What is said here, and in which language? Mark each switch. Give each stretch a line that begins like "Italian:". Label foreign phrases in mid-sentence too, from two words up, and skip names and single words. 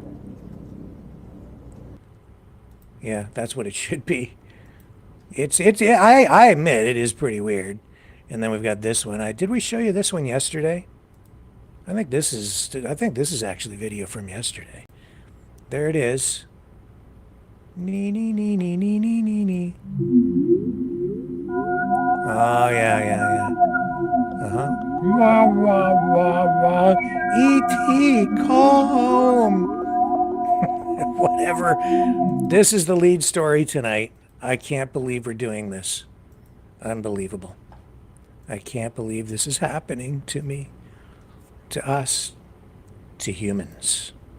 English: Yeah, that's what it should be. I admit it is pretty weird. And then we've got this one. Did we show you this one yesterday? I think this is actually video from yesterday. There it is. Nee, nee, nee, nee, nee, nee, nee, nee. Oh, yeah. Uh-huh. Wah, wah, wah, wah. E.T., call home. Whatever. This is the lead story tonight. I can't believe we're doing this. Unbelievable. I can't believe this is happening to me, to us, to humans.